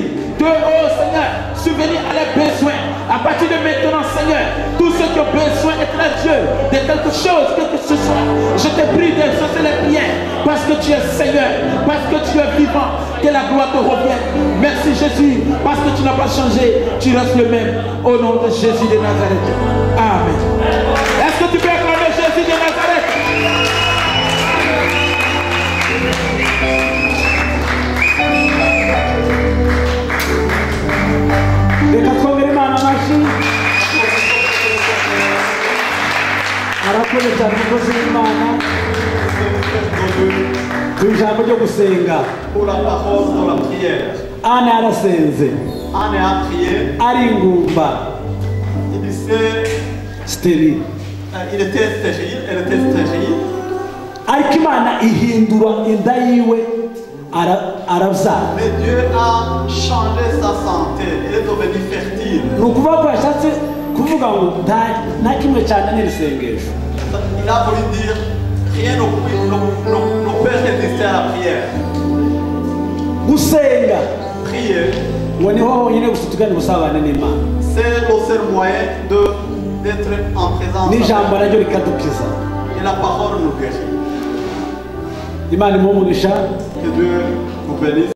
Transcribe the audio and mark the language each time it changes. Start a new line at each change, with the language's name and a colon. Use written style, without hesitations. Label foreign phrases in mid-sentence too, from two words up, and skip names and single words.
French: De, oh Seigneur, subvenir à leurs besoins. À partir de maintenant, Seigneur, tous ceux qui ont besoin, éternel Dieu, de quelque chose, quel que ce soit, je te prie de cesser les prières, parce que tu es Seigneur, parce que tu es vivant, que la gloire te revienne. Merci Jésus, parce que tu n'as pas changé, tu restes le même, au nom de Jésus de Nazareth. Amen. Est-ce que tu peux acclamer Jésus de Nazareth?
Kinyarwanda: Reka twongere Imana amashyi. Arakoze cyane umukozi w'Imana. Ku ijambo ryo gusenga. Ana yarasenze. Ari ingumba.
French: Stérile. Il était stérile.
Kinyarwanda: Ariko Imana ihindura inda yiwe arabyara.
French: Mais Dieu a changé sa santé. Il est devenu fertile.
Kinyarwanda: Ni ukuvuga ko yashatse kuvuga ngo nta kimwe cyane n'isengesho.
French: Il a voulu dire rien ne peut résister à la prière.
Kinyarwanda: Gusenga.
French: Prier.
Kinyarwanda: Ngo niho honyine gusa tugana ubusabane n'Imana.
French: C'est le seul moyen d'être en présence.
Kinyarwanda: N'ijambo naryo rikadukiza.
French: Et la parole nous guérit.
Kinyarwanda: Imana imuhe umugisha.
French: Que Dieu vous bénisse.